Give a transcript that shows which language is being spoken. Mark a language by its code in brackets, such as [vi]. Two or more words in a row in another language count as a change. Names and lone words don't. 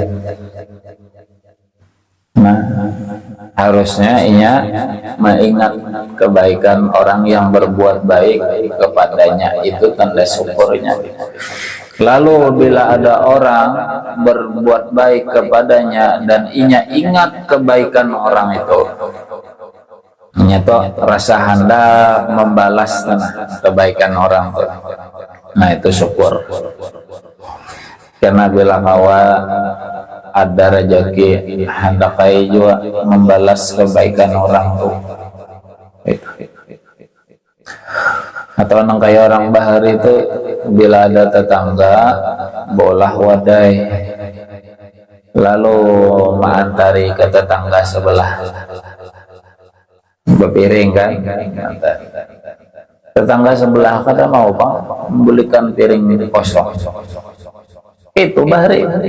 [id] Nah, harusnya ia mengingat kebaikan orang yang berbuat baik kepadanya, itu tanda syukurnya. Lalu bila ada orang berbuat baik kepadanya dan ia ingat kebaikan orang itu, ia tuh rasa hendak membalas kebaikan orang itu. Nah itu syukur. [bjn] karena bila kawa ada rezeki hendakai juga membalas kebaikan orang tuh. Atau nang kayak orang bahar itu bila ada tetangga bolah wadai lalu mengantari ke tetangga sebelah berpiring kan, tetangga sebelah kata mau pak membelikan piring kosong, itu bahari